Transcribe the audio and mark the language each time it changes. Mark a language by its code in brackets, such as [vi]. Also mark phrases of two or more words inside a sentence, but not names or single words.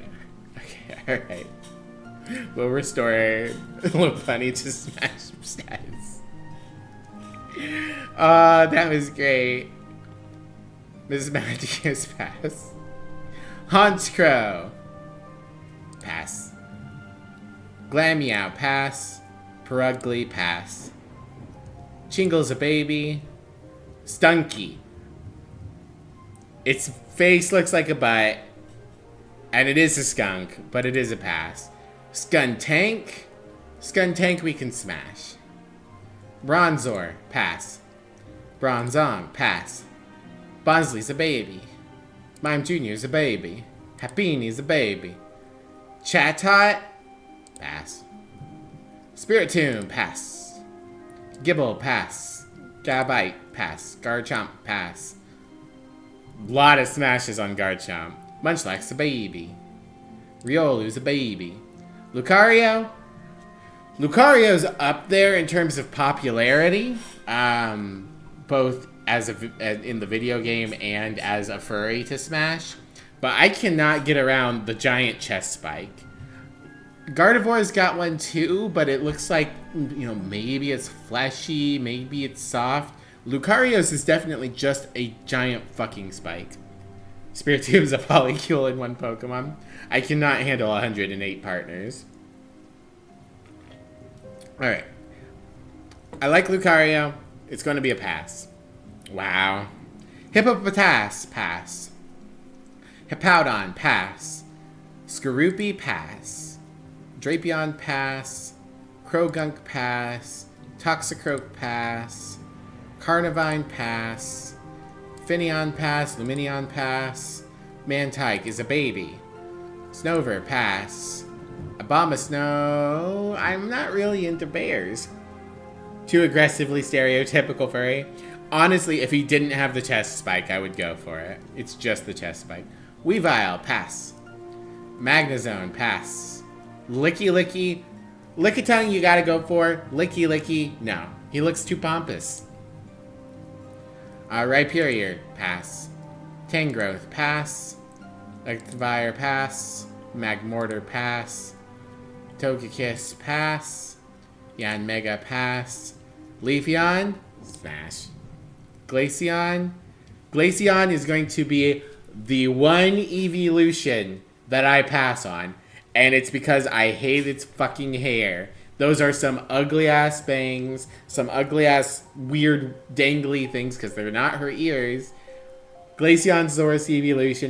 [en] Okay, alright. We'll restore Lopunny to smash status. That was great. Mismagius, pass. Honchkrow, pass. Glameow, pass. Perugly, pass. Chingle's a baby. Stunky. Its face looks like a butt. And it is a skunk, but it is a pass. Skuntank. Skuntank we can smash. Bronzor, pass. Bronzong, pass. Bonsley's a baby. Mime Jr.'s a baby. Happini's a baby. Chatot, pass. Spiritomb, pass. Gibble, pass. Gabite, pass. Garchomp, pass. Lot of smashes on Garchomp. Munchlax's a baby. Riolu's a baby. Lucario? Lucario's up there in terms of popularity, both as in the video game and as a furry to smash. But I cannot get around the giant chest spike. Gardevoir's got one too, but it looks like, you know, maybe it's fleshy, maybe it's soft. Lucario's is definitely just a giant fucking spike. Spiritomb's a polycule in one Pokemon. I cannot handle 108 partners. Alright. I like Lucario. It's going to be a pass. Wow. Hippopotas, pass. Hippowdon, pass. Skorupi, pass. Drapion, pass. Krogunk, pass. Toxicroak, pass. Carnivine, pass. Finneon, pass. Luminion, pass. Mantike is a baby. Snover, pass. Abomasnow, I'm not really into bears. Too aggressively stereotypical furry. Honestly, if he didn't have the chest spike, I would go for it. It's just the chest spike. Weavile, pass. Magnezone, pass. Licky Licky. Lickitung, you gotta go for. Licky Licky, no. He looks too pompous. Rhyperior, pass. Tangrowth, pass. Electivire, pass. Magmortar, pass. Togekiss, pass. Yanmega, pass. Leafeon, smash. Glaceon. Glaceon is going to be the one evolution that I pass on. And it's because I hate its fucking hair. Those are some ugly ass bangs. Some ugly ass weird dangly things because they're not her ears. Glaceon's the worst evolution.